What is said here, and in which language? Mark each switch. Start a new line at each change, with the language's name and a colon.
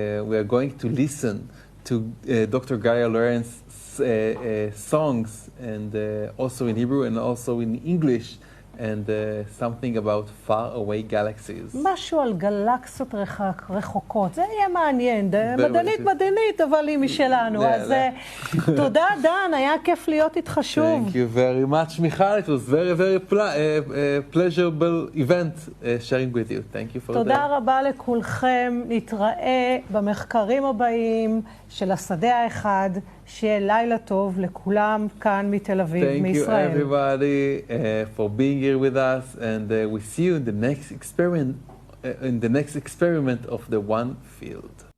English: We are going to listen to Dr. Gaia Loren's songs, and also in Hebrew and also in English. and something about far away galaxies.
Hebrew: משהו על גלקסיות רחוקות, זה יהיה מעניין, מדענית, אבל היא משלנו. אז תודה דן, היה כיף להיות איתך שוב.
English: Thank you very much, מיכל. It was very pleasurable event sharing with you. Thank you for that.
Hebrew: תודה רבה לכולכם, נתראה במחקרים הבאים של השדה האחד, שיהיה לילה טוב לכולם כאן מתל אביב, מישראל.
English: Thank you everybody for being here with us, and we see you in the next experiment of the one field.